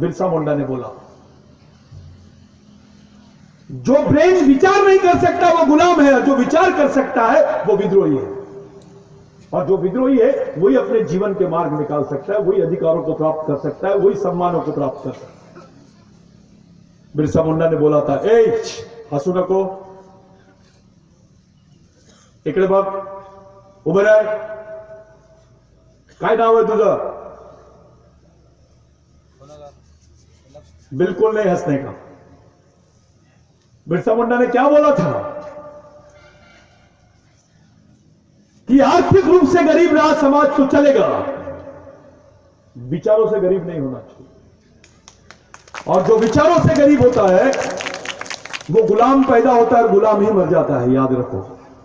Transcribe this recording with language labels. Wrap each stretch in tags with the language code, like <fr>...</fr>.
<hi>बिरसा मुंडा ने बोला, जो ब्रेन विचार नहीं कर सकता वो गुलाम है, जो विचार कर सकता है वो विद्रोही है, और जो विद्रोही है वही अपने जीवन के मार्ग निकाल सकता है, वही अधिकारों को प्राप्त कर सकता है, वही सम्मानों को प्राप्त कर सकता है। बिरसा मुंडा ने बोला था,</hi> <mr>ए हसू नको, इकडे बघ, उभं राह, काय नाव है तुझं?</mr> <hi>बिल्कुल नहीं हंसने का। बिरसा मुंडा ने क्या बोला था? कि आर्थिक रूप से गरीब रहा समाज तो चलेगा, विचारों से गरीब नहीं होना चाहिए। और जो विचारों से गरीब होता है वो गुलाम पैदा होता है और गुलाम ही मर जाता है, याद रखो।</hi>